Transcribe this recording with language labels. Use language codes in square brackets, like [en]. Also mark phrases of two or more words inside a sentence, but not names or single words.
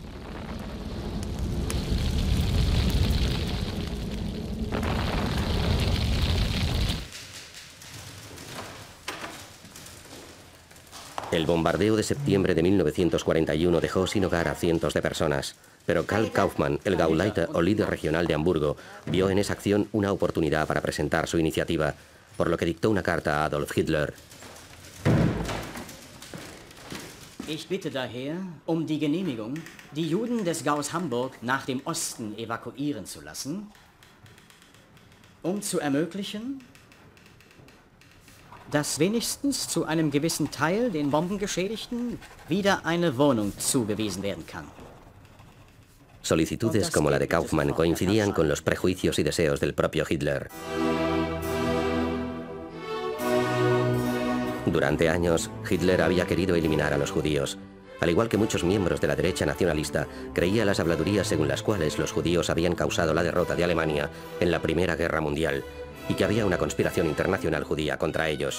[es] El bombardeo de septiembre de 1941 dejó sin hogar a cientos de personas, pero Karl Kaufmann, el Gauleiter o líder regional de Hamburgo, vio en esa acción una oportunidad para presentar su iniciativa, por lo que dictó una carta a Adolf Hitler. [de] Ich bitte daher die Genehmigung, die Juden des Gaus Hamburg nach dem Osten evakuieren zu lassen, zu ermöglichen, dass wenigstens zu einem gewissen Teil den Bombengeschädigten wieder eine Wohnung zugewiesen werden kann. [es] Solicitudes como la de Kaufmann coincidían con los prejuicios y deseos del propio Hitler. Durante años, Hitler había querido eliminar a los judíos. Al igual que muchos miembros de la derecha nacionalista, creía las habladurías según las cuales los judíos habían causado la derrota de Alemania en la Primera Guerra Mundial y que había una conspiración internacional judía contra ellos.